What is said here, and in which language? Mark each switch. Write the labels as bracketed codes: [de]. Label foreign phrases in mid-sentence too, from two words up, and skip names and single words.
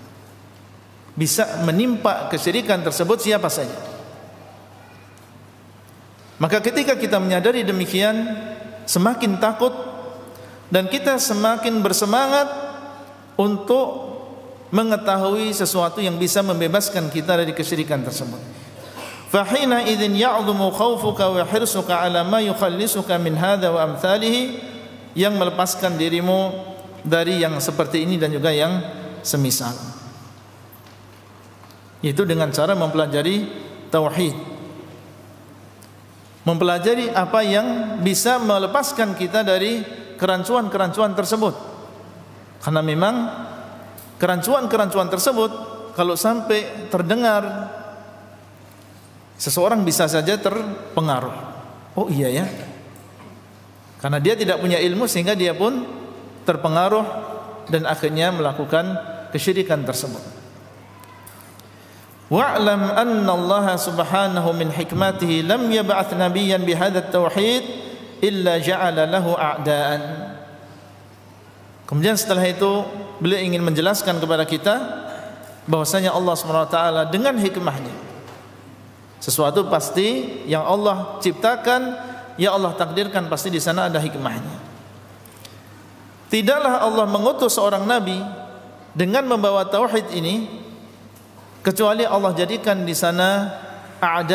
[id] Bisa menimpa kesyirikan tersebut siapa saja. Maka ketika kita menyadari demikian, semakin takut, dan kita semakin bersemangat untuk mengetahui sesuatu yang bisa membebaskan kita dari kesyirikan tersebut. [ar] فحينئذ يعظم خوفك وحرصك على ما يخلصك من هذا وأمثاله, [id] yang melepaskan dirimu dari yang seperti ini dan juga yang semisal. Itu dengan cara mempelajari tauhid, mempelajari apa yang bisa melepaskan kita dari kerancuan-kerancuan tersebut. Karena memang kerancuan-kerancuan tersebut kalau sampai terdengar, seseorang bisa saja terpengaruh. Oh iya ya, karena dia tidak punya ilmu sehingga dia pun terpengaruh dan akhirnya melakukan kesyirikan tersebut. [ar] واعلم أن الله سبحانه من حكمته لم يبعث نبيا بهذا التوحيد إلا جعل له أعداء. [id] Kemudian setelah itu beliau ingin menjelaskan kepada kita bahwasanya Allah SWT dengan hikmahnya Sesuatu pasti yang Allah ciptakan, yang Allah takdirkan, pasti di sana ada hikmahnya. Tidaklah Allah mengutus seorang nabi dengan membawa tauhid ini kecuali Allah jadikan di sana a'da.